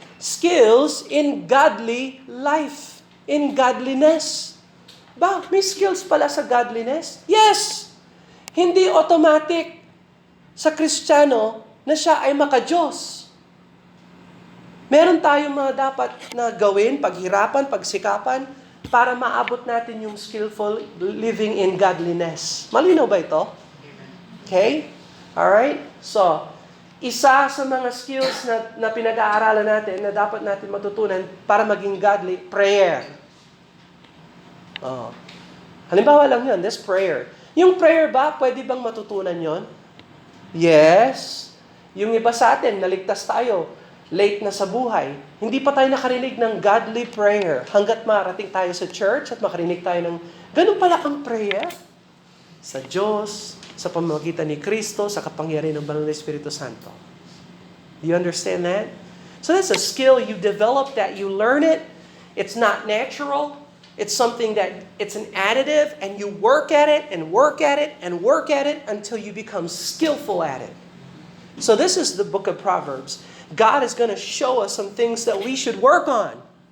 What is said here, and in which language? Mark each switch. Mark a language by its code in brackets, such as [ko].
[en] Skills in godly life, in godliness. [tl] Ba, may skills pala sa godliness? Yes! Hindi automatic sa Kristiyano na siya ay maka-Diyos. Meron tayong mga dapat na gawin, paghirapan, pagsikapan, para maabot natin yung [en] skillful living in godliness. [tl] Malinaw ba ito? Okay? Alright? So, isa sa mga skills na pinag-aaralan natin, na dapat natin matutunan para maging godly, prayer. Oh. Halimbawa lang yun, this prayer. Yung prayer ba, pwede bang matutunan yon? Yes. Yung iba sa atin, naligtas tayo, late na sa buhay, hindi pa tayo nakarinig ng godly prayer hanggat marating tayo sa church at makarinig tayo ng ganun pala ang prayer sa Diyos, sa pamamagitan ni Kristo, sa kapangyarihan ng Banal na Espiritu Santo. [en] Do you understand that? So that's a skill you develop, that you learn it. It's not natural. It's something that it's an additive, and you work at it and work at it and work at it until you become skillful at it. So this is the book of Proverbs. God is going to show us some things that we should work on.